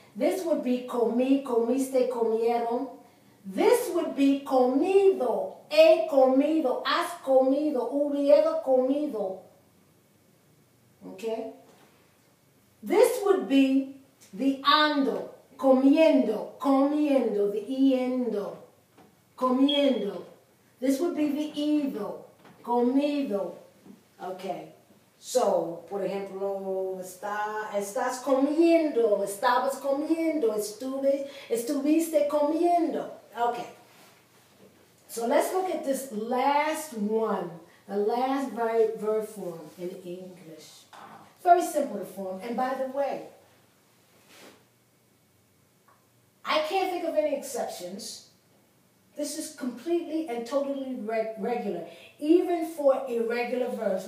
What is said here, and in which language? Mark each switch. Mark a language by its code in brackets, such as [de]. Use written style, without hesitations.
[en] This would be comí, comiste, comieron. This would be comido, he comido, has comido, hubiera comido. Okay? This would be the ando, comiendo, comiendo, the iendo, comiendo. This would be the ido, comido. Okay. [es] So, por ejemplo, estás comiendo, estabas comiendo, estuviste comiendo. [en] Okay. So let's look at this last one, the last verb form in English. Very simple to form. And by the way, I can't think of any exceptions This is completely and totally regular, even for irregular verbs.